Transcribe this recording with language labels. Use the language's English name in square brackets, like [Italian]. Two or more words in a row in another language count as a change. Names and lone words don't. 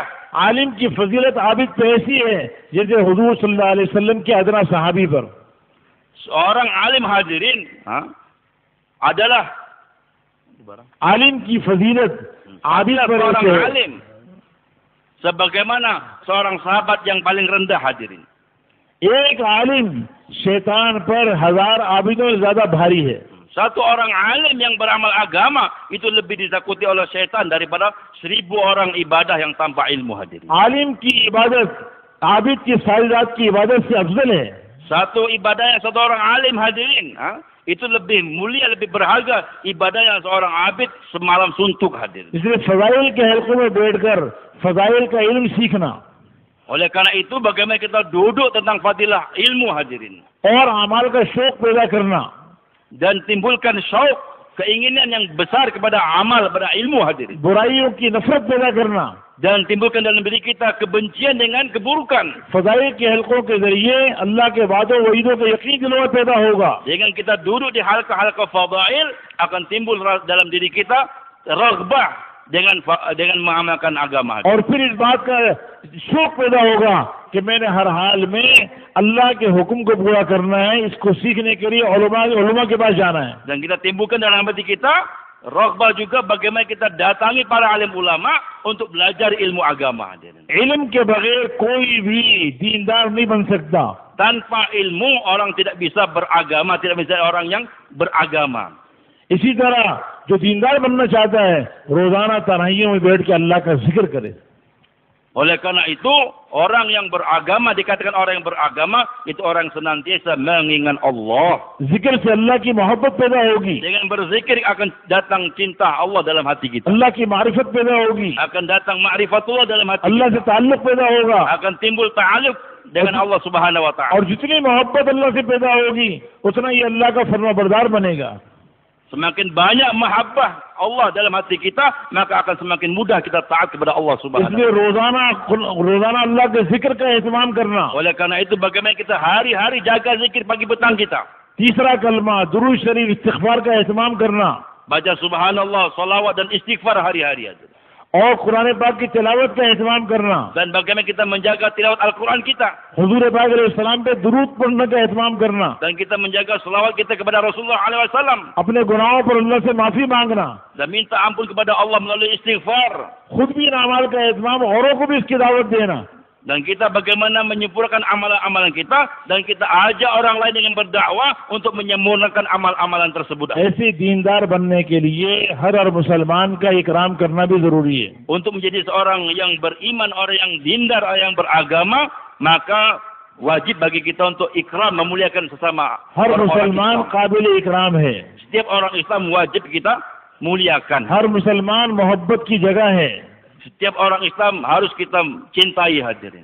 [Hindi] आलिम की फजीलत आबिद पे ऐसी है जैसे हुजूर [Arabic] صلى الله عليه وسلم [Hindi] के अदना सहाबी पर। [Indonesian] Seorang alim hadirin adalah barang. [Hindi] आलिम की फजीलत आबिद पर [Indonesian] Seorang [Hindi] है। [Indonesian] alim sebagaimana seorang sahabat yang paling rendah hadirin. [Hindi] एक आलिम शैतान पर 1000 आबिदों से ज्यादा भारी है। [Indonesian] Satu orang alim yang beramal agama itu lebih ditakuti oleh syaitan daripada 1000 orang ibadah yang tanpa ilmu hadirin. [Hindi] आलिम की इबादत आबिद की सारी रात की इबादत से अफजल है। [Indonesian] Satu ibadah yang satu orang alim hadirin, itu lebih mulia, lebih berharga ibadah yang seorang abid semalam suntuk hadirin. [Hindi] इसलिए फजाइल के हल्कों में बैठकर फजाइल का इल्म सीखना [Indonesian] Oleh karena itu bagaimana kita duduk tentang fadilah ilmu hadirin [Hindi] और अमाल का शौक पैदा करना [Indonesian] dan timbulkan syauq, keinginan yang besar kepada amal, kepada ilmu hadirin, [Hindi] बुराइयों की नफरत पैदा करना [Indonesian] dan timbulkan dalam diri kita kebencian dengan keburukan. [Hindi] फजाइल के हल्कों के जरिए अल्लाह के वादों वईदों के यकीन दिलों में पैदा होगा। [Indonesian] Dengan kita duduk di halqa-halqa fadail akan timbul dalam diri kita raghbah dengan mengamalkan agama. [Hindi] और फिर इस बात का शौक पैदा होगा कि मैंने हर हाल में अल्लाह के हुक्म को पूरा करना है, इसको सीखने के लिए उलमा के पास जाना है। [Indonesian] Dan kita timbulkan dalam hati kita raghbah juga bagaimana kita datangi para alim ulama untuk belajar ilmu agama. [Hindi] इल्म के बगैर कोई भी दीनदार नहीं बन सकता। [Indonesian] Tanpa ilmu orang tidak bisa beragama, tidak bisa orang yang beragama. [Hindi] इसी तरह जो दीनदार बनना चाहता है रोजाना तराइयों में बैठ के अल्लाह का जिक्र करे। [Indonesian] Oleh karena itu orang yang beragama, dikatakan orang yang beragama itu orang senantiasa mengingat Allah. [Hindi] जिक्र से अल्लाह की मोहब्बत पैदा होगी, [Indonesian] Dengan berzikir akan datang cinta Allah dalam hati kita. [Hindi] अल्लाह की मारिफत पैदा होगी, [Indonesian] Akan datang ma'rifatullah dalam hati [Hindi] अल्लाह से [Indonesian] kita. [Hindi] ताल्लुक पैदा होगा [Indonesian] Akan timbul ta'alluq dengan Allah [Arabic] سبحانه وتعالى. [Hindi] और जितनी मोहब्बत अल्लाह से पैदा होगी उतना ही अल्लाह का फरमाबरदार बनेगा। [Indonesian] Semakin banyak mahabbah Allah dalam hati kita, maka akan semakin mudah kita taat kepada Allah [Arabic] سبحانه و [Hindi] इसलिए [Indonesian] taala. [Hindi] रोजाना अल्लाह के जिक्र का एहतमाम करना। [Indonesian] Oleh karena itu bagaimana kita hari-hari jaga zikir pagi petang kita. [Hindi] तीसरा कलमा दुरूद शरीफ इस्तिग़फार का एहतमाम करना [Indonesian] Baca subhanallah, salawat dan istighfar hari-hari aja. [Hindi] और कुरान पाक की तिलावत का एहतमाम करना, [Indonesian] Dan bagaimana kita menjaga tilawat Al-Quran kita. [Hindi] हुजूर पाक अलैहिस्सलाम पे दुरूद पढ़ने का एहतमाम करना, [Indonesian] Dan kita menjaga selawat kita kepada Rasulullah SAW. [Hindi] अपने गुनाहों पर अल्लाह से माफी मांगना, [Indonesian] Dan minta ampun kepada Allah melalui istighfar. [Hindi] खुद भी इन अमाल का एहतमाम औरों को भी इसकी दावत देना। [Indonesian] Dan kita bagaimana menyempurnakan amalan-amalan kita. Dan kita ajak orang lain dengan berdakwah untuk menyempurnakan amal-amalan tersebut. [Hindi] ऐसे दीनदार बनने के लिए हर मुसलमान का इकराम करना भी जरूरी है। [Indonesian] Untuk menjadi seorang yang beriman, orang yang dindar, orang yang beragama, maka wajib bagi kita untuk ikram, memuliakan sesama [Hindi] हर [Indonesian] orang-orang [Hindi] मुसलमान [Indonesian] Islam. [Hindi] काबिल इकराम है, [Indonesian] Setiap orang Islam wajib kita muliakan. [Hindi] हर मुसलमान मोहब्बत की जगह है, [Indonesian] Setiap orang Islam harus kita cintai hadirin.